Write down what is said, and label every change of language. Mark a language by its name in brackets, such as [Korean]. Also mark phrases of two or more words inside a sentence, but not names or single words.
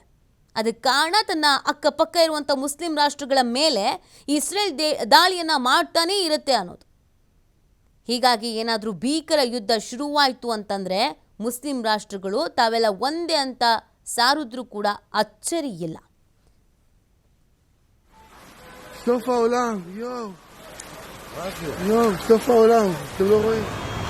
[Kannada] ಅದಕ್ಕೆ ಕಾರಣ ತನ್ನ ಅಕ್ಕಪಕ್ಕ ಇರುವಂಥ ಮುಸ್ಲಿಂ ರಾಷ್ಟ್ರಗಳ ಮೇಲೆ ಇಸ್ರೇಲ್ ದಾಳಿಯನ್ನು ಮಾಡ್ತಾನೇ ಇರುತ್ತೆ ಅನ್ನೋದು. ಹೀಗಾಗಿ ಏನಾದರೂ ಭೀಕರ ಯುದ್ಧ ಶುರುವಾಯಿತು ಅಂತಂದರೆ ಮುಸ್ಲಿಂ ರಾಷ್ಟ್ರಗಳು ತಾವೆಲ್ಲ ಒಂದೇ ಅಂತ ಸಾರಿದ್ರೂ ಕೂಡ ಅಚ್ಚರಿ ಇಲ್ಲ. [Hebrew] סוף העולם, יואו, סוף העולם, אתם לא רואים?